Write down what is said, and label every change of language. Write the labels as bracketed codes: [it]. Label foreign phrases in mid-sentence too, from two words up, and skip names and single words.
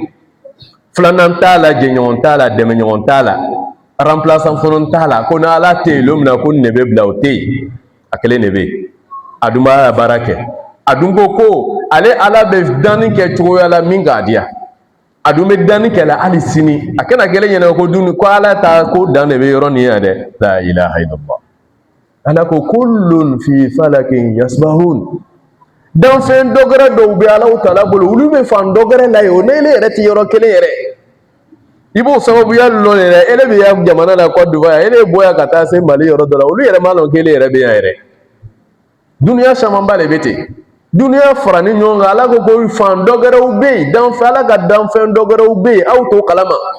[bm] Filanan t'a la, jɛɲɔgɔn t'a la, dɛmɛɲɔgɔn t'a la, remplaçant fana t'a la, ko ni ala tɛ yen don min na ko nin de bɛ bila o tɛ yen, a kelen de bɛ yen. A dun b'a baara kɛ, a dun ko ale ala bɛ danni kɛ cogoya la min k'a diya, a dun bɛ danni kɛ la hali sini, a kana kɛlɛ ɲɛna ko dun ko ala ta ko dan de bɛ yɔrɔ nin yan dɛ, [ar] لا إله إلا الله. [bm] Ala ko [ar] كل في فلك يسبحون. [bm] Danfɛn dɔgɔrɛ dɔw bɛ Alahu Taala bolo, olu bɛ fan dɔgɔrɛ la yen, o n'ele yɛrɛ tɛ yɔrɔ kelen yɛrɛ. I b'o sababuya lɔn yɛrɛ, ele bɛ yan jamana la Côte d'Ivoire, ele bɔ yan ka taa se Mali yɔrɔ dɔ la, olu yɛrɛ m'a lɔn k'ele yɛrɛ bɛ yan yɛrɛ. Duniya camanba de bɛ ten. Duniya farani ɲɔgɔn kan, Ala ko fan dɔgɔrɛw bɛ yen, Ala ka danfɛn dɔgɔrɛw bɛ yen, aw t'o kalama.